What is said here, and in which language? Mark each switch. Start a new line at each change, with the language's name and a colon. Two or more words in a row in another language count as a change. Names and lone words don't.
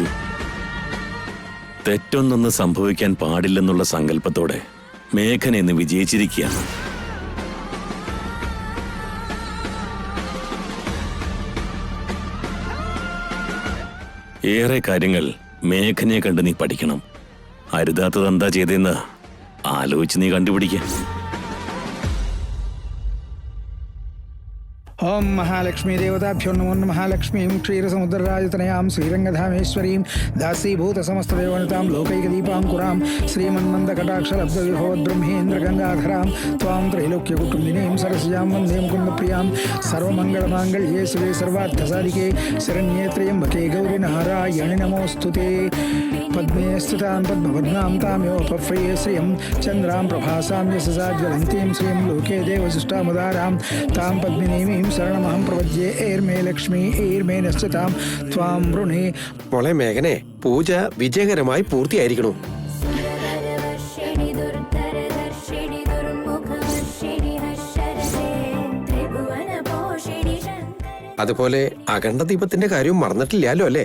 Malayalam: തെറ്റൊന്നൊന്ന് സംഭവിക്കാൻ പാടില്ലെന്നുള്ള സങ്കല്പത്തോടെ മേഘന ഇന്ന് വിജയിച്ചിരിക്കുകയാണ്. ഏറെ കാര്യങ്ങൾ മേഘനയെ കണ്ട് നീ പഠിക്കണം. അരുതാത്തത് എന്താ ചെയ്തെന്ന് ആലോചിച്ച് നീ കണ്ടുപിടിക്കുക.
Sanskrit: ओम महालक्ष्मी देवताभ्यो नमो नमः। महालक्ष्मीं क्षीरसमुद्रराजतनयां श्रीरङ्गधामेश्वरीं दासीभूत समस्तदेवनतां लोकैकदीपाङ्कुरां श्रीमन्मन्दकटाक्षरब्दविभवद्ब्रह्मेन्द्रगङ्गाधरां त्वां त्रैलोक्यकुटुम्बिनीं सरस्यां वन्दे मुकुन्दप्रियां सर्वमङ्गलमाङ्गल्ये शिवे सर्वार्थसाधिके शरण्ये त्र्यम्बके गौरि नारायणि नमोऽस्तु ते। पद्मे स्थितां पद्मपद्मां ताम्योपप्रिये श्रियं चन्द्रां प्रभासां यशसाज्वलन्तीं श्रियं लोके देवशिष्टामुदारां तां पद्मिनीं ശരണമഹം പ്രപദ്യേ ഏർമേ ലക്ഷ്മി ഏർമേ നശ്ചിതാം ത്വാം വൃണേ.
Malayalam: മോളെ മേഘനെ, പൂജ വിജയകരമായി പൂർത്തിയായിരിക്കണു. അതുപോലെ അഖണ്ഡ ദീപത്തിന്റെ കാര്യവും മറന്നിട്ടില്ലല്ലോ അല്ലേ?